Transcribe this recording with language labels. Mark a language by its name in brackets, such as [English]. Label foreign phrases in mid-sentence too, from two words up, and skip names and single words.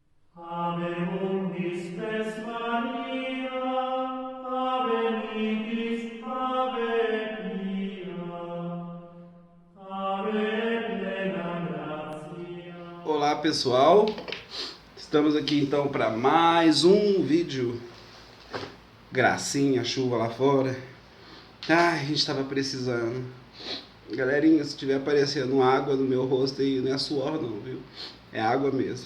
[Latin] Ave undis spes Maria, ave nidis, ave pia, ave plena gratia. [Portuguese] Olá pessoal, estamos aqui então para mais um vídeo. Gracinha, chuva lá fora. Ai, a gente estava precisando. Galerinha, se tiver aparecendo água no meu rosto aí, não é suor não, viu? É água mesmo.